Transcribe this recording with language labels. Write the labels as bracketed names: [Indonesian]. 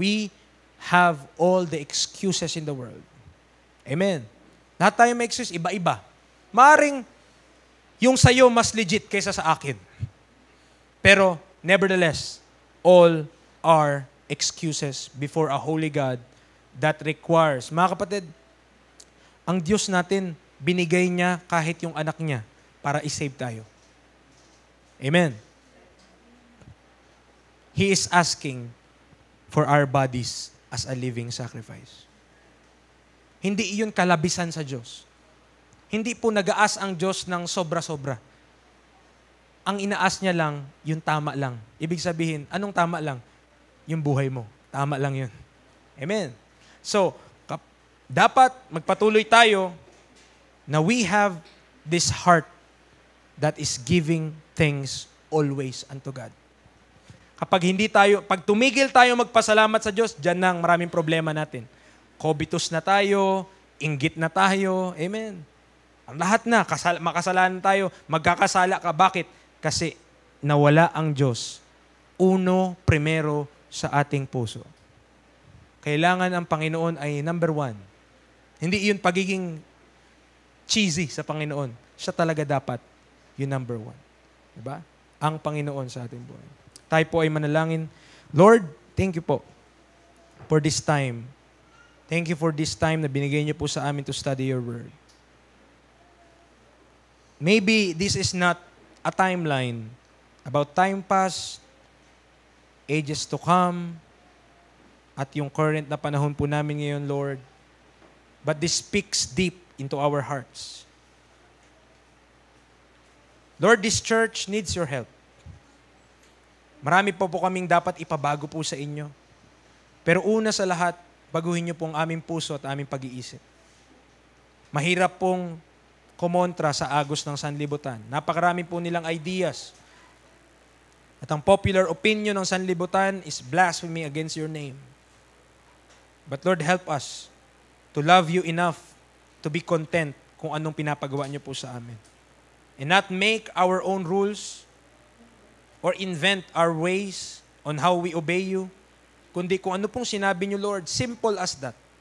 [English] We have all the excuses in the world. Amen. [Filipino] Lahat tayo may excuse, iba-iba. Maaring yung sa'yo mas legit kaysa sa akin. [English] Pero, nevertheless, all are excuses before a holy God that requires. [Filipino] Mga kapatid, ang Diyos natin, binigay niya kahit yung anak niya para isave tayo. Amen. [English] He is asking for our bodies as a living sacrifice. [Filipino] Hindi iyon kalabisan sa Diyos. Hindi po nag-aas ang Diyos ng sobra-sobra. Ang inaas niya lang, yung tama lang. Ibig sabihin, anong tama lang? Yung buhay mo. Tama lang yun. Amen. [English] So, [Filipino] dapat magpatuloy tayo na [English] we have this heart that is giving things always unto God. [Filipino] Pag tumigil tayo magpasalamat sa Diyos, dyan nang maraming problema natin. Covetous na tayo, inggit na tayo, amen. Ang lahat na, makasalanan tayo, magkakasala ka. Bakit? Kasi nawala ang Diyos. Primero sa ating puso. Kailangan ang Panginoon ay number one. Hindi yun pagiging cheesy sa Panginoon. siya talaga dapat yung number one. Diba? Ang Panginoon sa ating buhay. Tayo po ay manalangin. [English] Lord, thank you po for this time. Thank you for this time [Filipino] na binigay niyo po sa amin [English] to study your word. Maybe this is not a timeline about time past, ages to come, [Filipino] at yung current na panahon po namin ngayon, [English] Lord. But this speaks deep into our hearts. Lord, this church needs your help. [Filipino] Marami po kaming dapat ipabago po sa inyo. Pero una sa lahat, baguhin niyo po ang aming puso at aming pag-iisip. Mahirap pong kumontra sa agos ng sanlibutan. Napakarami po nilang ideas. [English] At ang popular opinion ng sanlibutan is blasphemy against your name. But Lord, help us to love you enough to be content [Filipino] kung anong pinapagawa niyo po sa amin. [English] And not make our own rules or invent our ways on how we obey you, [Filipino] kundi kung ano pong sinabi niyo, [English] Lord, simple as that.